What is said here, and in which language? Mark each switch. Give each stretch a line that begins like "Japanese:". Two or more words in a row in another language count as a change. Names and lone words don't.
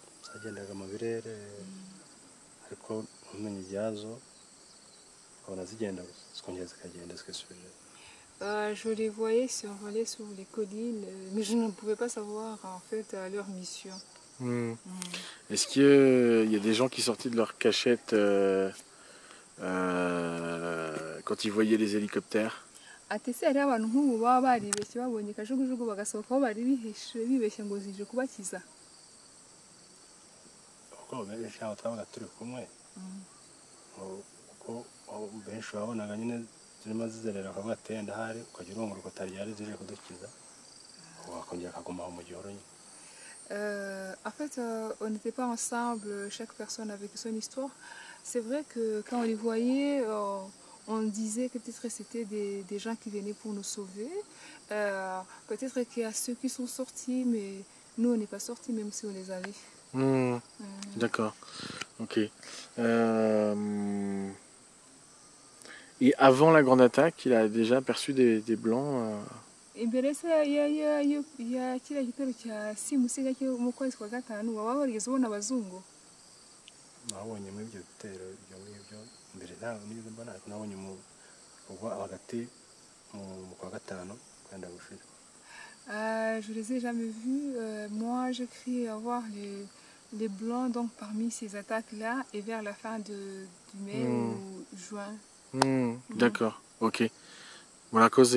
Kinyarwanda: zagendaga mu birere ariko ntumenye ibyazo ukabona zigenda zikongera zikagenda zikisubirira.
French: Je les voyais survoler sur les collines, mais je ne pouvais pas savoir en fait leur mission. Est-ce qu'il y a des gens qui sortaient de leur cachette quand ils voyaient les hélicoptères?
Kinyarwanda: Ati se hariho abantu nk'ubu baba baribeshye babonye kajugujugu bagasohoka aho bari bibeshye ngo zije kubakiza? Kuko benshi aho twabaga turi kumwe kuko benshi babonaga nyine zirimo zizerera bakavuga ati wenda ahari ukagira urungu rutari ryari zije kudukiza wakongera akaguma aho mu gihuru nyine.
French: En fait, on n'était pas ensemble, chaque personne avec son histoire. C'est vrai que quand on les voyait, on disait que peut-être c'était des gens qui venaient pour nous sauver. Peut-être qu'il y a ceux qui sont sortis, mais nous, on n'est pas sortis, même si on les a vus. D'accord, ok. Et avant la grande attaque, il a déjà aperçu des blancs
Kinyarwanda: imbere se ya kiriya gitero cya simusiga cyo mu kwezi kwa gatanu waba warigeze ubona abazungu? Nabonye muri ibyo bitero ibyo ngibyo mbere ntabwo nigeze mbona ariko nabonye ubwo hagati mu kwa gatanu kwenda gushira.
French: Je les ai jamais vus. Moi, j'ai cru avoir les blancs donc parmi ces attaques-là et vers la fin du mai ou juin. D'accord, ok. Voilà, causé.